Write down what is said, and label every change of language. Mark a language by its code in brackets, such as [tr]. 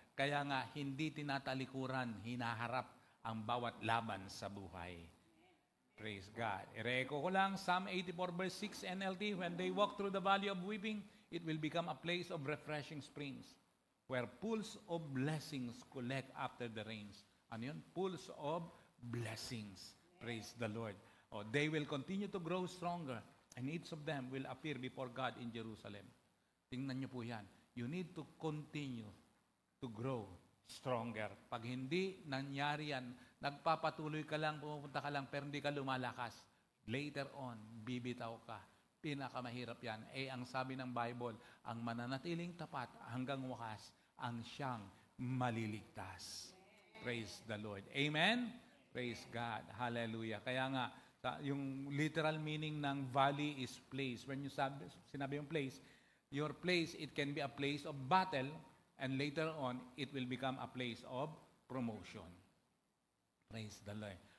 [tl] Kaya nga, hindi tinatalikuran, hinaharap ang bawat laban sa buhay. [en] Praise God. [tl] Ireko ko lang, [en] Psalm 84 verse 6 NLT, when they walk through the valley of weeping, it will become a place of refreshing springs, where pools of blessings collect after the rains. [tl] Ano yun? [en] Pools of blessings. Praise the Lord. They will continue to grow stronger, and each of them will appear before God in Jerusalem. [tl] Tingnan niyo po yan. [en] You need to continue to grow stronger. [tl] Pag hindi nangyari yan, nagpapatuloy ka lang, pumunta ka lang, pero hindi ka lumalakas. [en] Later on, [tl] bibitaw ka. Pinakamahirap yan. Ang sabi ng Bible, ang mananatiling tapat hanggang wakas, ang siyang maliligtas. [en] Praise the Lord. Amen? Praise God. Hallelujah. [tl] Kaya nga, yung [en] literal meaning ng valley is place. When you [tl] sinabi yung [en] place, your place, it can be a place of battle, and later on, it will become a place of promotion. Praise the Lord.